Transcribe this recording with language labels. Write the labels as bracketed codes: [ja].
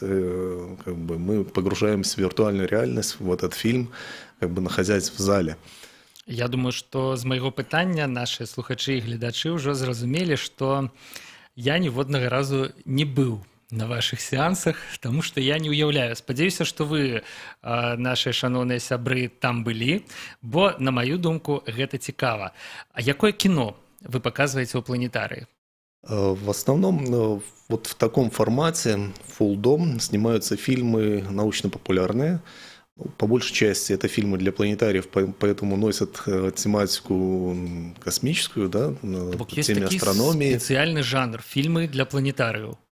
[ru] Мы погружаемся в виртуальную реальность, в этот фильм, находясь в зале. [be] Я думаю, што з майго пытання нашы слухачы і гледачы ўжо зразумелі, што я ніводнага разу не быў на вашых сеансах, таму што я не ўяўляю. Спадзяюся, што вы, нашы шаноўныя сябры, там былі, бо, на маю думку, гэта цікава. А якое кіно вы паказваеце ў планетарыі? [ru] В основном вот в таком формате, full дом, снимаются фильмы научно-популярные. По большей части это фильмы для планетариев, поэтому носят тематику космическую, да, по теме астрономии. Есть специальный жанр, фильмы для планетариев.